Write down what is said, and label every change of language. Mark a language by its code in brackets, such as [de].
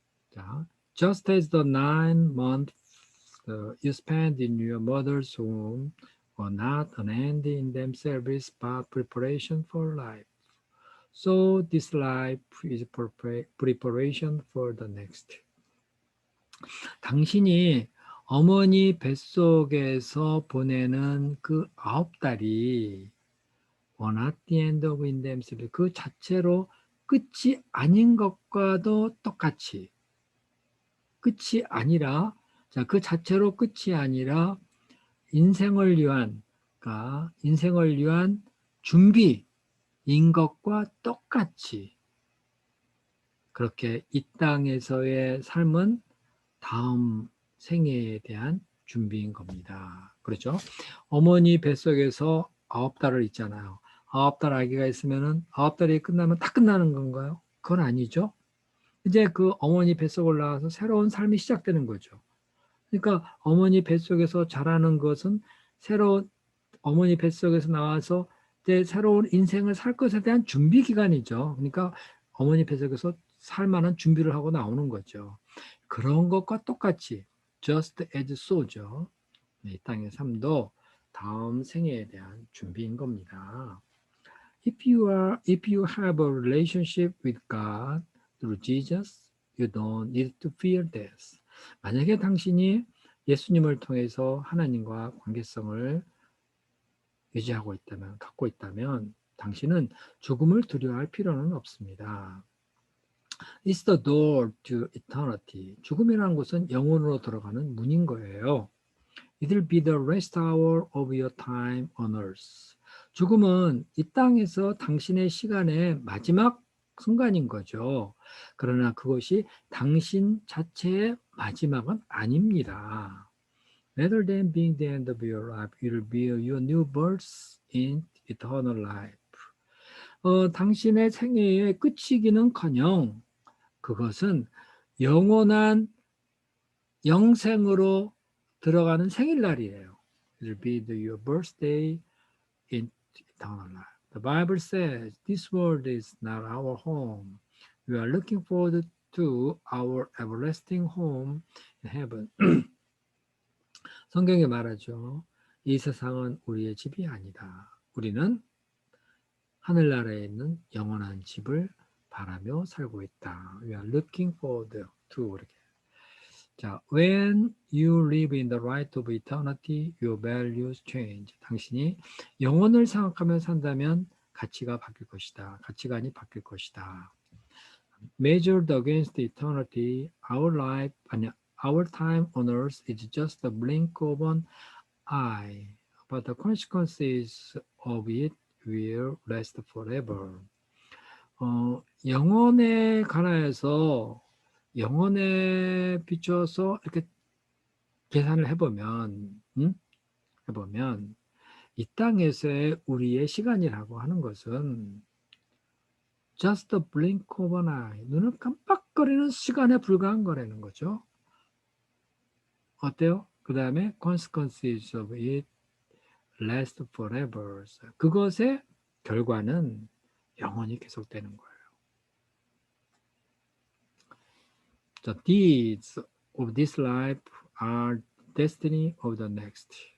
[en] 자, just as the 9 months you spend in your mother's womb were not an end in themselves but preparation for life. So this life is preparation for the next. [ko] 당신이 어머니 뱃속에서 보내는 그 9달이 [en] were not the end of in themselves. [ko] 그 자체로 끝이 아닌 것과도 똑같이 끝이 아니라 자, 그 자체로 끝이 아니라 인생을 위한 그러니까 인생을 위한 준비인 것과 똑같이 그렇게 이 땅에서의 삶은 다음 생애에 대한 준비인 겁니다. 그렇죠? 어머니 뱃속에서 9달을 있잖아요. 9달 아기가 있으면은 9달이 끝나면 다 끝나는 건가요? 그건 아니죠. 이제 그 어머니 뱃속 올라와서 새로운 삶이 시작되는 거죠. 그러니까 어머니 뱃속에서 자라는 것은 새로운 어머니 뱃속에서 나와서 이제 새로운 인생을 살 것에 대한 준비 기간이죠. 그러니까 어머니 뱃속에서 살 만한 준비를 하고 나오는 거죠. 그런 것과 똑같이 [en] just as so [ko] 죠. 이 땅의 삶도 다음 생애에 대한 준비인 겁니다. [en] If you have a relationship with God through Jesus, you don't need to fear death. [ko] 만약에 당신이 예수님을 통해서 하나님과 관계성을 유지하고 있다면, 갖고 있다면, 당신은 죽음을 두려워할 필요는 없습니다. [en] It's the door to eternity. [ko] 죽음이라는 것은 영혼으로 들어가는 문인 거예요. [en] It'll be the last hour of your time on earth. [ko] 죽음은 이 땅에서 당신의 시간의 마지막 순간인 거죠. 그러나 그것이 당신 자체의 마지막은 아닙니다. [en] Rather than being the end of your life, it'll be your new birth in eternal life. [ko] 당신의 생애의 끝이기는커녕 그것은 영원한 영생으로 들어가는 생일날이에요. [en] It'll be your birthday in eternal life. The Bible says this world is not our home. We are looking forward to our everlasting home in heaven. [ko] 성경에 말하죠. 이 세상은 우리의 집이 아니다. 우리는 하늘나라에 있는 영원한 집을 바라며 살고 있다. [en] We are looking forward to 이렇게. 자, when you live in the light of eternity, your values change. [ko] 당신이 영혼을 생각하며 산다면 가치가 바뀔 것이다. 가치관이 바뀔 것이다. [en] Measured against eternity, our life, 아니, our time on earth is just a blink of an eye, but the consequences of it will last forever. [ko] 영혼에 관하여서 영혼에 비춰서 이렇게 계산을 해보면, 해보면 이 땅에서의 우리의 시간이라고 하는 것은 [en] just a blink of an eye, [ko] 눈을 깜빡거리는 시간에 불과한 거라는 거죠. 어때요? 그 다음에 [en] consequences of it last forever. [ko] 그것의 결과는 영원히 계속되는 거예요. [en] The deeds of this life are destiny of the next.